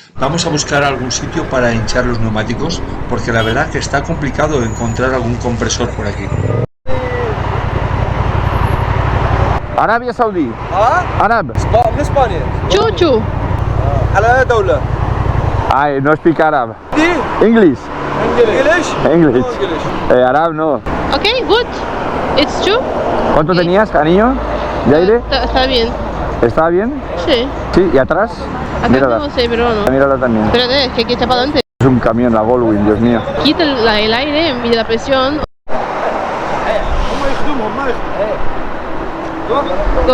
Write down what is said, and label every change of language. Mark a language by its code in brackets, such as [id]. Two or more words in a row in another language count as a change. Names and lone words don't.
[es] Vamos a buscar algún sitio para hinchar los neumáticos, porque la verdad que está complicado encontrar algún compresor por aquí. Arabia Saudí. [en] Arab. [ar] من اسبانيا. Chuchu. على دولة. [en] I no speak Arab. دي. English. English. English. Arab no. Okay, good. It's true. [es] ¿Cuánto Sí. tenías, cariño? ¿De aire? Está bien. ¿Estaba bien? Sí. Sí, ¿y atrás? Acá Mírala. no sé, pero no. Mírala también. Espérate, es que hay que echar para adelante. Es un camión, la Goldwing, Dios mío. Quita el aire, mide la presión. [en] Go.